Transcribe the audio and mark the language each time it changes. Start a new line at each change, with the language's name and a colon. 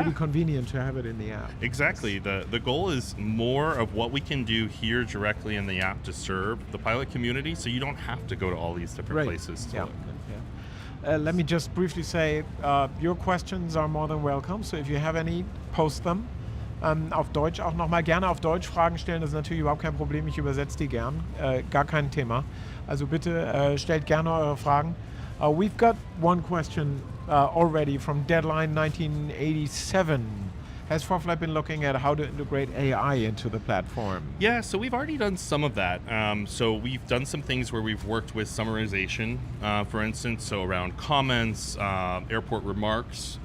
English: really convenient to have it in the app. Exactly. The goal is more of what we can do here directly in the app to serve the pilot community, so you don't have to go to all these different Right. places to Yeah. look. Let me just briefly say, your questions are more than welcome, so if you have any, post them.
German: Auf Deutsch auch nochmal gerne auf Deutsch Fragen stellen, das ist natürlich überhaupt kein Problem, ich übersetze die gern, gar kein Thema. Also bitte stellt gerne eure Fragen.
English: We've got one question already from Deadline 1987. Has ForeFlight been looking at how to integrate AI into the platform? Yeah, so we've already done some of that. So we've done some things where we've worked with summarization, for instance, so around comments, airport remarks.